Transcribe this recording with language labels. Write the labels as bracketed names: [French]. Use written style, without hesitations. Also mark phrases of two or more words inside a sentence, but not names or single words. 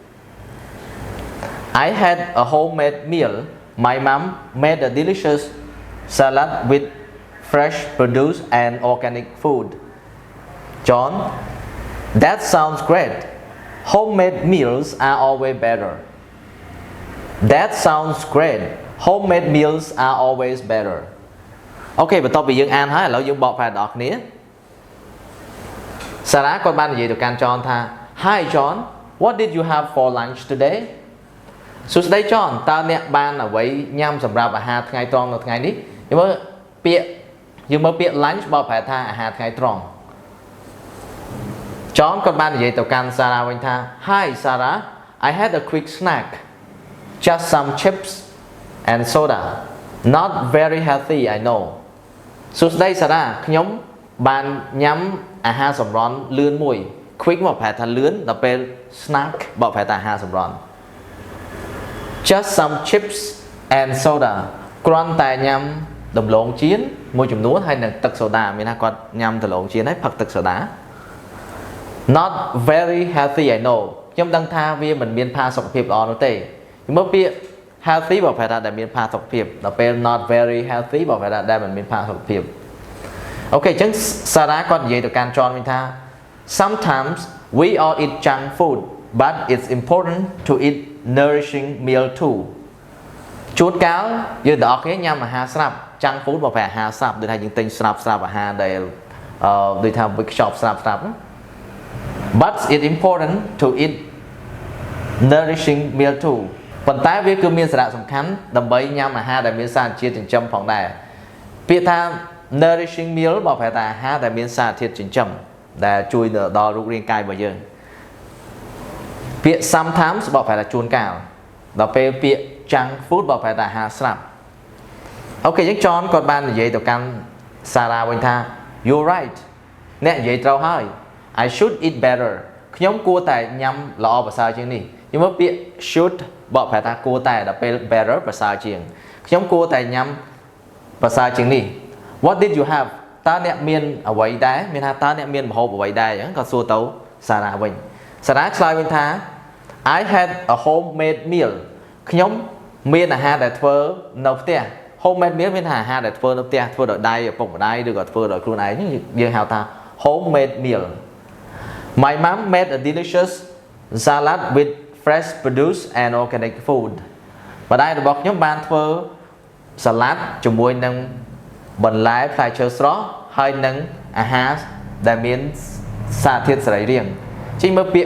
[English] I had a homemade meal my mom made a delicious salad with fresh produce and organic food John that sounds great homemade meals are always better That sounds great homemade meals are always better [Khmer] អូខេបន្ទាប់ពីយើងអានហើយឥឡូវយើងបកប្រែដល់អ្នកគ្នា Sarah គាត់បាននិយាយទៅកាន់ John ថា [English] Hi John what did you have for lunch today [Khmer] សួស្តី John តើអ្នកបានអ្វីញ៉ាំសម្រាប់អាហារថ្ងៃត្រង់នៅថ្ងៃនេះយើងមើលពាក្យ lunch បកប្រែថាអាហារថ្ងៃត្រង់ John គាត់បាននិយាយទៅកាន់ Sarah វិញថា [English] Hi Sarah I had a quick snack just some chips and soda not very healthy I know [Khmer] សួស្តី Sarah ខ្ញុំបានញ៉ាំអាហារសម្រន់លឿនមួយ quick មកប្រែថាលឿនដល់ពេល snack បកប្រែថាអាហារសម្រន់ [English] just some chips and soda [Khmer] គ្រាន់តែញ៉ាំដំឡូងចៀនមួយចំនួនហើយនឹងទឹកសូដាមានថាគាត់ញ៉ាំដំឡូងចៀនហើយផឹកទឹកសូដា [English] Not very healthy I know [Khmer] ខ្ញុំដឹងថាវាមិនមានផាសុកភាពល្អនោះទេមើលពាក្យ healthy បក ប្រែថាដែលមានផាសុកភាពដល់ពេល [English] not very healthy [Khmer] បកប្រែថាដែលមិនមានផាសុកភាពអូខេអញ្ចឹង Sarah គាត់និយាយទៅកាន់ John វិញថា [English] Sometimes we all eat junk food but it's important to eat nourishing meal too [Khmer] ជួនកាលយើងទាំងអស់គ្នាញ៉ាំអាហារស្រាប់ [English] junk food [Khmer] បកប្រែអាហារស្រាប់ដូចថាយើងទិញស្រាប់អាហារដែលដូចថាវាខ្ចប់ស្រាប់ [English] But it's important to eat nourishing meal too [Khmer] ប៉ុន្តែវាគឺមានសារៈសំខាន់ដើម្បីញ៉ាំអាហារដែលមានសារជាតិចិញ្ចឹមផងដែរពាក្យថា [English] nourishing meal [Khmer] បកប្រែថាអាហារដែលមានសារធាតុចិញ្ចឹមដែលជួយដល់ រូបរាងកាយរបស់យើងពាក្យ sometimes បកប្រែថាជួនកាលដល់ពេលពាក្យ [English] junk food [Khmer] បកប្រែថាអាហារស្រាប់អូខេអញ្ចឹង John គាត់បាននិយាយទៅកាន់ Sarah វិញថា [English] You're right [Khmer] អ្នកនិយាយត្រូវហើយ [English] I should eat better [Khmer] ខ្ញុំគួរតែញ៉ាំល្អប្រសើរជាងនេះខ្ញុំមើលពាក្យ should បកប្រែថាគួរ តែដល់ពេល better ប្រសើរជាងខ្ញុំគួរតែញ៉ាំប្រសើរជាងនេះ [English] What did you have [Khmer] តើអ្នកមានអ្វីដែរមានថាតើអ្នកមានម្ហូបអ្វីដែរអញ្ចឹងក៏សួរទៅ Sarah វិញ Sarah ឆ្លើយវិញថា [English] I had a homemade meal [Khmer] ខ្ញុំមានអាហារដែលធ្វើនៅផ្ទះ [English] homemade meal [Khmer] មានថាអាហារដែលធ្វើនៅផ្ទះធ្វើដោយដៃឪពុកម្ដាយឬក៏ធ្វើដោយខ្លួនឯងយើងហៅថា [English] homemade meal My mom made a delicious salad with fresh produce and organic food [Khmer] ម្ដាយរបស់ខ្ញុំបានធ្វើសាឡាត់ជាមួយនឹងបន្លែផ្លែឈើស្រស់ហើយនឹងអាហារដែលមានសារធាតុសរីរាង្គចេញមើលពាក្យ